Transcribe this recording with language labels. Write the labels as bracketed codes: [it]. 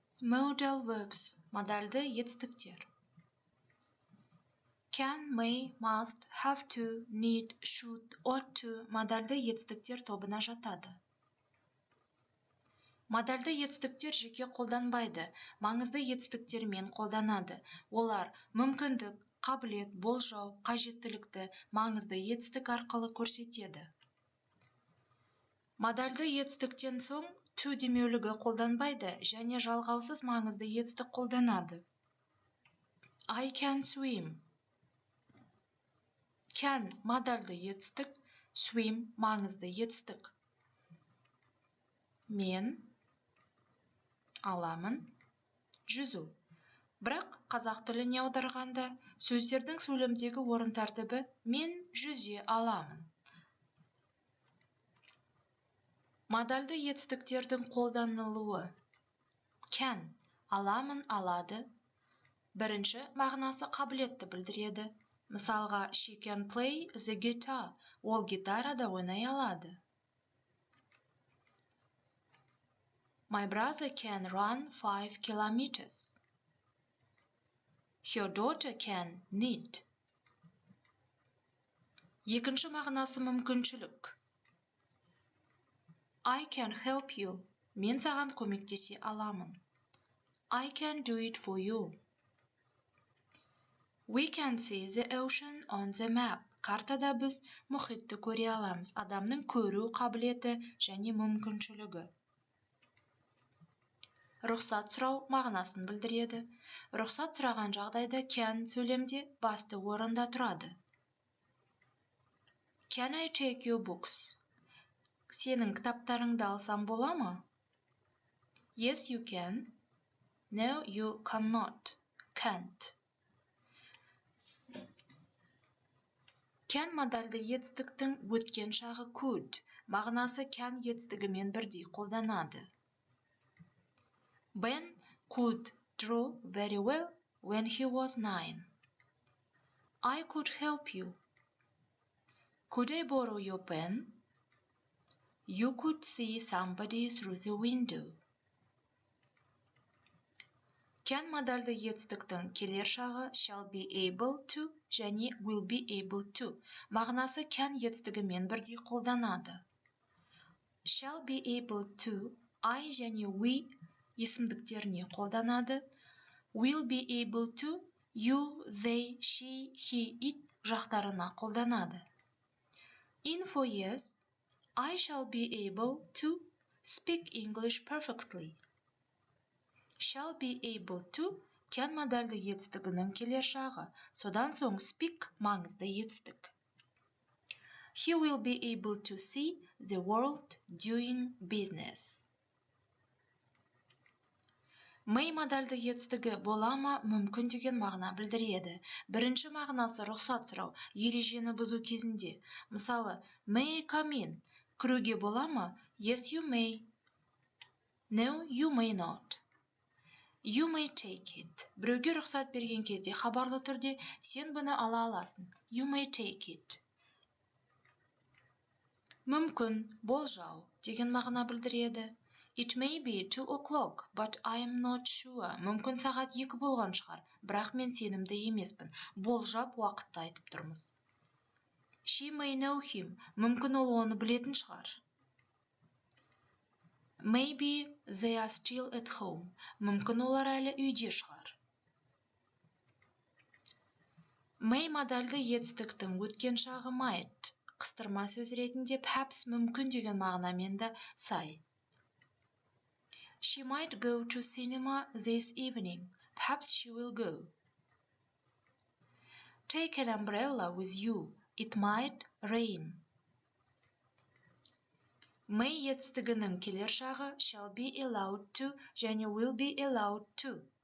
[en] Modal verbs, [kk] модальды етістіктер. [en] Can, may, must, have to, need, should, ought to [kk] модальды етістіктер тобына жатады. Модальды етістіктер жеке қолданбайды, маңызды етістіктермен қолданады. Олар мүмкіндік, қабілет, болжау, қажеттілікті маңызды етістік арқылы көрсетеді. Модальды етістіктен соң to демеулігі қолданбайды және жалғаусыз маңызды етістік қолданады. [en] I can swim. [kk] Can модальды етістік, swim маңызды етістік. Мен аламын жүзу. Бірақ қазақ тіліне аударғанда сөздердің сөйлемдегі орын тәртібі мен жүзе аламын. Модальды етістіктердің қолданылуы. Can аламын, алады. Бірінші мағынасы қабілетті білдіреді. Мысалға, [en] she can play the guitar. [kk] Ол гитарада ойнай алады. [en] My brother can run 5 kilometers. Her daughter can knit. [kk] Екінші мағынасы мүмкіншілік. [en] I can help you. [kk] Мен саған көмектесе аламын. [en] I can do it for you. We can see the ocean on the map. [kk] Картада біз мұхитты көре аламыз. Адамның көру қабілеті және мүмкіншілігі. Рұқсат сұрау мағынасын білдіреді. Рұқсат сұраған жағдайда can сөйлемде басты орында тұрады. [en] Can I take your books? [kk] Сенің кітаптарыңды алсам бола ма? [en] Yes, you can. No, you cannot. Can't. [kk] Can модальды етістіктің өткен шағы could. Мағынасы can етістігімен бірдей қолданады. [en] Ben could draw very well when he was 9. I could help you. Could I borrow your pen? You could see somebody through the window. [kk] Can модальды етістіктің келер шағы [en] shall be able to [kk] және [en] will be able to. [kk] Мағынасы can етістігімен бірдей қолданады. [en] Shall be able to [kk] I және we есімдіктеріне қолданады. [en] Will be able to [kk] you, they, she, he, it жақтарына қолданады. [en] In 4 years, I shall be able to speak English perfectly. Shall be able to can [kk] модальды етістігінің келер шағы. Содан соң speak маңызды етістік. [en] He will be able to see the world doing business. [kk] May модальды етістігі бола ма мүмкін деген мағына білдіреді. Бірінші мағынасы рұқсат сұрау, ережені бұзу кезінде. Мысалы, [en] may I come in? [kk] Кіруге бола ма? [en] Yes, you may. No, you may not. You may take it. [kk] Біреуге рұқсат берген кезде хабарлы түрде сен бұны ала аласың. [en] You may take it. [kk] Мүмкін, болжау деген мағына білдіреді. [en] It may be 2 o'clock, but I am not sure. [kk] Мүмкін сағат 2 болған шығар, бірақ мен сенімді емеспін. Болжап уақытты айтып тұрмыз. [en] She may know him. [kk] Мүмкін ол оны білетін шығар. [en] Maybe they are still at home. [kk] Мүмкін олар әлі үйде шығар. May модальды етістіктің өткен шағы might. Қыстырма сөз ретінде perhaps мүмкін деген мағынамен де сай. [en] She might go to cinema this evening. Perhaps she will go. Take an umbrella with you. It might rain. [kk] May етістігінің келер шағы [en] shall be allowed to [kk] және [en] will be allowed to.